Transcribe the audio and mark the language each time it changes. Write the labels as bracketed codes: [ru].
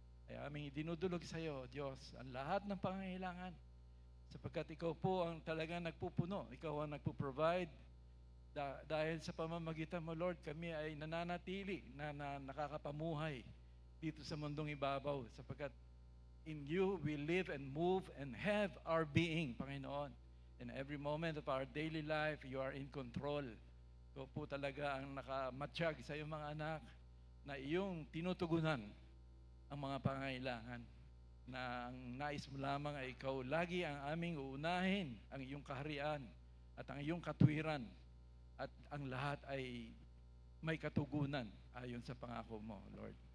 [tl] ay aming idinudulog sa iyo, Diyos, ang lahat ng pangangailangan. Sapagkat ikaw po ang talagang nagpupuno, ikaw ang nagpo-provide. Dahil sa pamamagitan mo, Lord, kami ay nananatili na nakakapamuhay dito sa mundong ibabaw. Sapagkat [en] in you we live and move and have our being, [tl] Panginoon. [en] In every moment of our daily life, you are in control. [tl] Ikaw po talaga ang nakamatsyag sa iyong mga anak na iyong tinutugunan ang mga pangailangan, na ang nais mo lamang ay ikaw lagi ang aming uunahin, ang iyong kaharian at ang iyong katwiran, at ang lahat ay may katugunan ayon sa pangako mo, Lord.